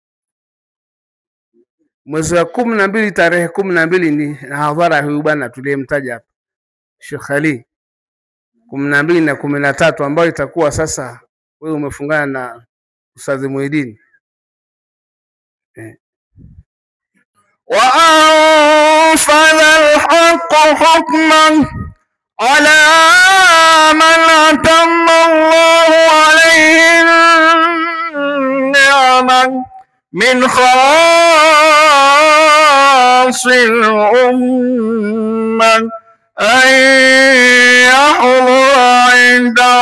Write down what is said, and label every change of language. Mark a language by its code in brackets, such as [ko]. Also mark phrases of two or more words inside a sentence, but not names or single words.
[sw] Mwezi wa 12 tarehe 12 ni hadhara huyu bwana tuliyemtaja hapa, Sheikh Ali. 12 na 13 ambayo itakuwa sasa wewe umefungana na Ustadh Muhyiddin. [ar] وأنفذ الحق حكما على من أتم الله عليه النعمة من خواص الأمة أن يحضر عند